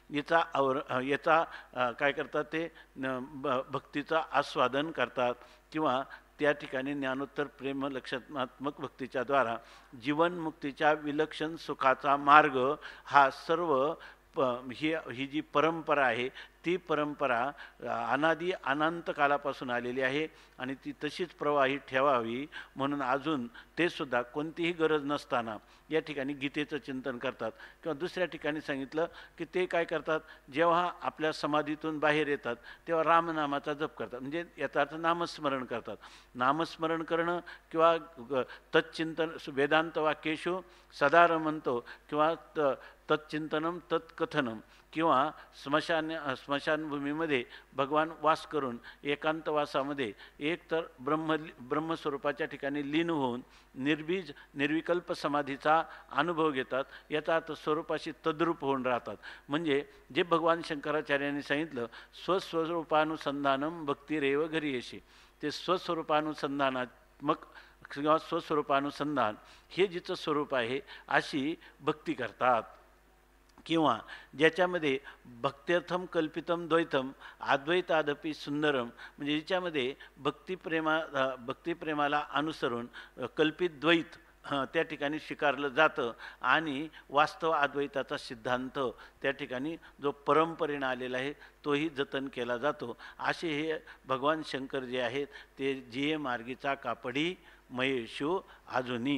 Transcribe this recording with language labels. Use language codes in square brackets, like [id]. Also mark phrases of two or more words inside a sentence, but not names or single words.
[mr] याचा काय करतात ते भक्तीचा आस्वादन करतात किंवा त्या ठिकाणी ज्ञानोत्तर प्रेम लक्षणात्मक भक्तीच्या द्वारा जीवनमुक्तीच्या विलक्षण सुखाचा मार्ग हा सर्व ही जी परंपरा आहे ती परंपरा अनंत कालापासून आलेली आहे आणि ती तशीच प्रवाही ठेवावी म्हणून अजून ते सुद्धा कोणतीही गरज नसताना या ठिकाणी गीतेचं चिंतन करतात. किंवा दुसऱ्या ठिकाणी सांगितलं की ते काय करतात, जेव्हा आपल्या समाधीतून बाहेर येतात तेव्हा रामनामाचा जप करतात. म्हणजे याचा अर्थ नामस्मरण करतात. नामस्मरण करणं किंवा [sa] तच्चिंतन वेदांत वाक्येषु सदा रमंतो [mr] किंवा [sa] तच्चिंतनम तत्कथनम [mr] किंवा स्मशानभूमीमध्ये भगवान वास करून एकांतवासामध्ये एक तर ब्रह्मस्वरूपाच्या ठिकाणी लीन होऊन निर्विकल्प समाधीचा अनुभव घेतात. याचा अर्थ स्वरूपाशी तद्रूप होऊन राहतात. म्हणजे जे भगवान शंकराचार्यांनी सांगितलं [sa] स्वस्वरूपानुसंधानम भक्तिरेव घरियेशी, [mr] ते स्वस्वरूपानुसंधानात्मक किंवा स्वस्वरूपानुसंधान हे जिचं स्वरूप आहे अशी भक्ती करतात. किंवा ज्याच्यामध्ये [sa] भक्त्यर्थम कल्पितम द्वैतम अद्वैतादपि सुंदरम, [mr] म्हणजे ज्याच्यामध्ये भक्तिप्रेमाला अनुसरून कल्पित द्वैत त्या ठिकाणी स्वीकारलं जातं आणि वास्तव अद्वैताचा सिद्धांत त्या ठिकाणी जो परंपरेनं आलेला आहे तोही जतन केला जातो. असे हे भगवान शंकर जे आहेत ते जिये मार्गीचा कापडी महेशू अजूनी.